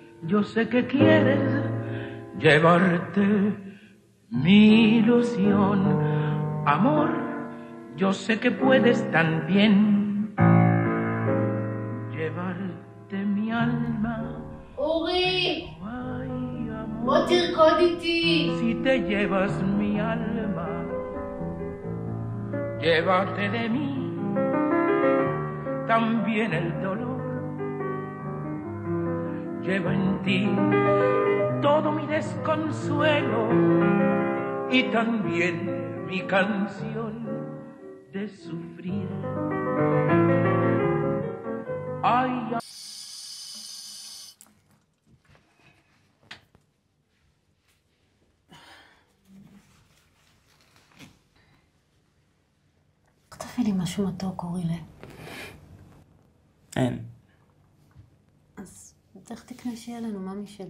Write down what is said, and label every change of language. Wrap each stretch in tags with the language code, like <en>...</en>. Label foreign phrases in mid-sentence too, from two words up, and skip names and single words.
<es>Yo sé que quieres llevarte mi ilusión. Amor, yo sé que puedes también llevarte mi alma.</es> <he>אורי!</he> <es>Ay, amor,</es> <he>בוא תרקוד איתי!</he> <es>si te llevas mi alma, llévate de mí también el dolor. Llevo en ti todo mi desconsuelo y también mi canción de sufrir. Ay,</es> <he>תביא לי משהו מתוק, אורילה. אין. אז איך תקנה שיהיה לנו, ממי שלי?</he>